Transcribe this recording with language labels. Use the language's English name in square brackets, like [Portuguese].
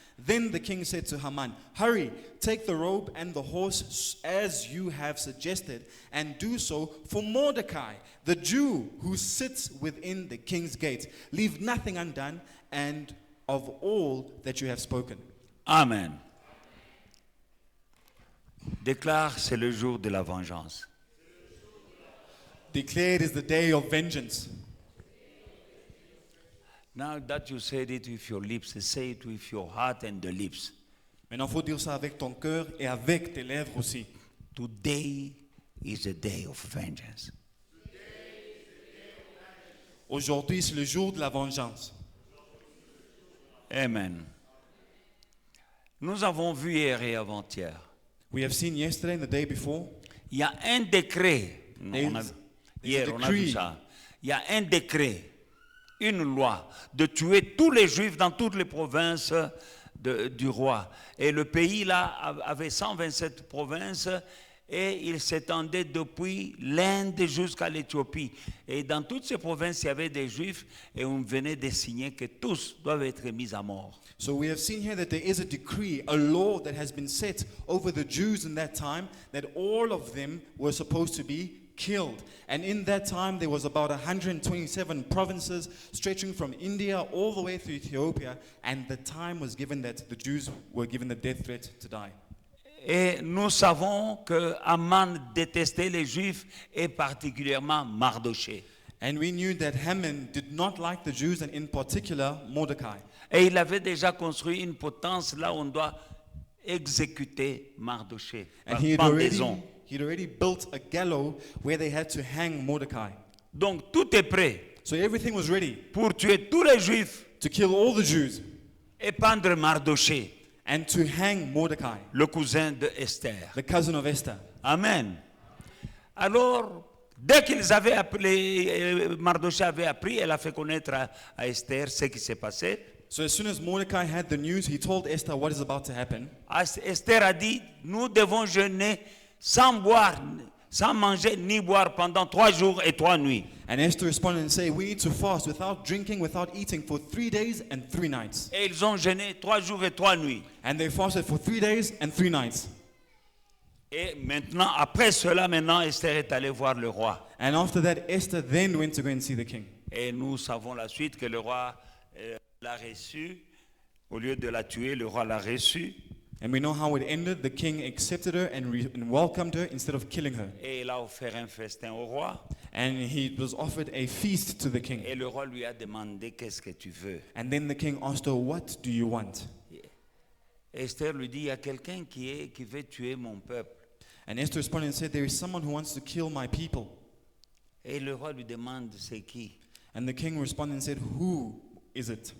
[English] Then the king said to Haman, hurry, take the robe and the horse as you have suggested, and do so for Mordecai, the Jew who sits within the king's gate. Leave nothing undone, and of all that you have spoken. Amen. [French] Déclare, c'est le jour de la vengeance. [English] Declare it is the day of vengeance. Now that you said it with your lips, say it with your heart and the lips. [French] Maintenant, il faut dire ça avec ton cœur et avec tes lèvres aussi. [English] Today is a day of vengeance. [French] Aujourd'hui, c'est le jour de la vengeance. [English] Amen. [French] Nous avons vu hier et avant-hier. [English] We have seen yesterday and the day before. [French] Il y a un décret. Hier, on a vu [English] decree. [French] ça. Il y a un décret, une loi, de tuer tous les Juifs dans toutes les provinces du roi. Et le pays là avait 127 provinces et il s'étendait depuis l'Inde jusqu'à l'Éthiopie. Et dans toutes ces provinces, il y avait des Juifs et on venait de signer que tous doivent être mis à mort. [English] So we have seen here that there is a decree, a law that has been set over the Jews in that time, that all of them were supposed to be killed. And in that time, there was about 127 provinces stretching from India all the way through Ethiopia, and the time was given that the Jews were given the death threat to die. [French] Et nous savons que Aman détestait les Juifs et particulièrement Mardochée. [English] And we knew that Haman did not like the Jews, and in particular Mordecai. [French] Et il avait déjà construit une potence là où on doit exécuter Mardochée [English] And [French] par [English] he [French] pendaison. [English] had already built a gallows where they had to hang Mordecai. [French] Donc tout est prêt [English] So everything was ready [French] pour tuer tous les Juifs [English] to kill all the Jews [French] et pendre Mardochée, [English] and to hang Mordecai, [French] le cousin de Esther. [English] the cousin of Esther. Amen. [French] Alors, dès qu'ils avaient appelé, Mardochée avait appris, elle a fait connaître à Esther ce qui s'est passé. [English] So as soon as Mordecai had the news, he told Esther what is about to happen. [French] Esther a dit, nous devons jeûner sans boire, sans manger ni boire pendant 3 jours et 3 nuits. [English] And Esther responded and said, we need to fast without drinking, without eating for 3 days and 3 nights. [French] Et ils ont jeûné 3 jours et 3 nuits. [English] And they fasted for 3 days and 3 nights. [French] Et maintenant, après cela, Esther est allée voir le roi. And after that, Esther then went to go and see the king. Et nous savons la suite que le roi l'a reçue. Au lieu de la tuer, le roi l'a reçue. [English] And we know how it ended. The king accepted her and welcomed her instead of killing her. [French] Et il a offert un festin au roi. [English] And he was offered a feast to the king. [French] Et le roi lui a demandé, qu'est-ce que tu veux? [English] And then the king asked her, what do you want? [French] Esther lui dit, il y a quelqu'un qui veut tuer mon peuple. [English] And Esther responded and said, there is someone who wants to kill my people. [French] Et le roi lui demande, c'est qui? [English] And the king responded and said, who is it?